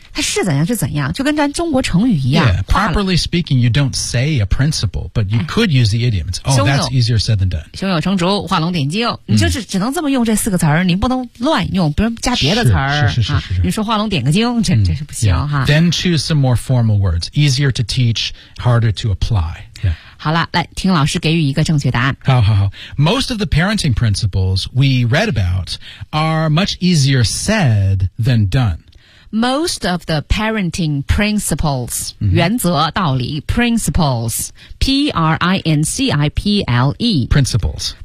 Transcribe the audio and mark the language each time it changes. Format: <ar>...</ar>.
<zh>它是怎样是怎样，就跟咱中国成语一样。</zh> <en>Yeah, properly speaking, you don't say a principle, but you could use the idiom. It's, oh, that's easier said than done.</en> <zh>胸有成竹，画龙点睛。你就是只能这么用这四个词儿，你不能乱用，不能加别的词儿。是是是是是。你说画龙点个睛，这是不行哈。</zh> <en>Then choose some more formal words. Easier to teach, harder to apply. Yeah.</en> <zh>好了，来听老师给予一个正确答案。好好好。</zh> <en>Most of the parenting principles we read about are much easier said than done. Most of the parenting principles,、mm-hmm.</en> <zh>原则道理 principles, P-R-I-N-C-I-P-L-E.</zh> <en>Principles.</en>